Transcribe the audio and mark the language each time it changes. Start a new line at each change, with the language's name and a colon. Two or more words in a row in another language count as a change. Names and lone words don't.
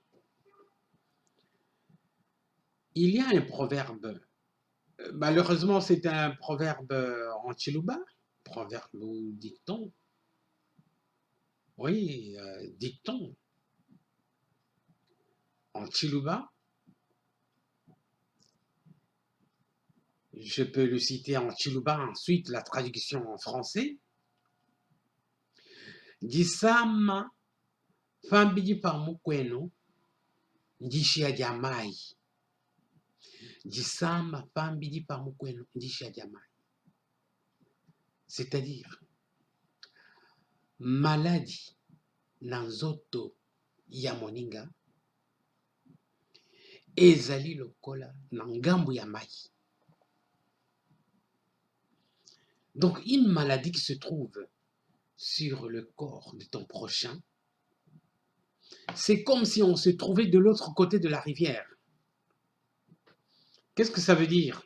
French: Il y a un proverbe, malheureusement c'est un proverbe en Chiluba, proverbe ou dicton. Oui, dicton en Chiluba. Je peux le citer en Chiluba, ensuite la traduction en français.
Luba-Lulua: Disama fambiji pamukwenu ndishia jamai. Disama fambiji pamukwenu ndishia jamai.
French: C'est-à-dire,
Lingala: maladie na nzoto ya moninga ezali lokola na ngambu ya mai.
French: Donc, une maladie qui se trouve sur le corps de ton prochain, c'est comme si on se trouvait de l'autre côté de la rivière. Qu'est-ce que ça veut dire?